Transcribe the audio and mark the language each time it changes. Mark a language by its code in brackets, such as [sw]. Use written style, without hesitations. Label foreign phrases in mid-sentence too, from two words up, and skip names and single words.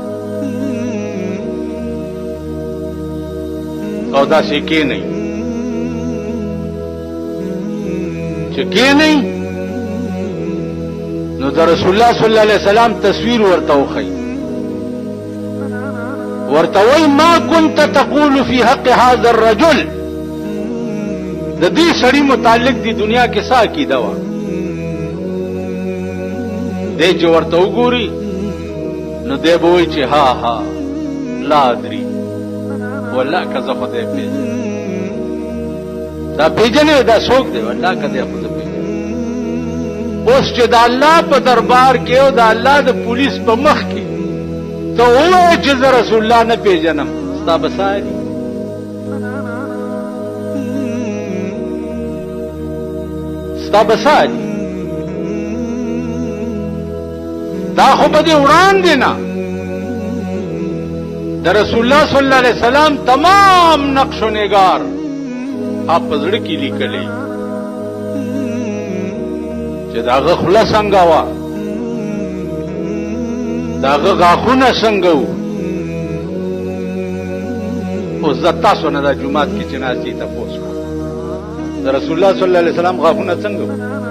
[ps] او داسې کېنئ چې کېنئ نو د رسول الله [ar] صلی الله علیه وسلم [ps] تصویر ورته وښیي، ورته وایي [ar] ما كنت تقول في حق هذا الرجل، [ps] د دې سړي متعلق دی دنیا کې څه عقیده وه، دی چې ورته وګوري نو دی به وایي چې ها ها [ar] لا ادري والله [ps] که زه خو دی پېژنم، دا پېژنې دا څوک دی والله که دی خو زه پېژنم. اوس چې د الله په دربار کې او د الله د پولیس په مخ کې ته ووایې چې زه رسول الله نه پېژنم، ستا به څه حال وي؟ ستا به څه حال وي؟ دا خو به دې وړاندې نه د رسول الله [ar] صلی الله علیه وسلم [ps] تمام نقش و نگار آپ په زړه کې لیکلی چې د هغه خوله څنګه وه، د هغه غاښونه څنګه وو. اوس زه تاسو نه دا جومات کې چې ناست یې تپوس کوم د رسول الله [ar] صلی الله علیه وسلم [ps] غاښونه څنګه وو؟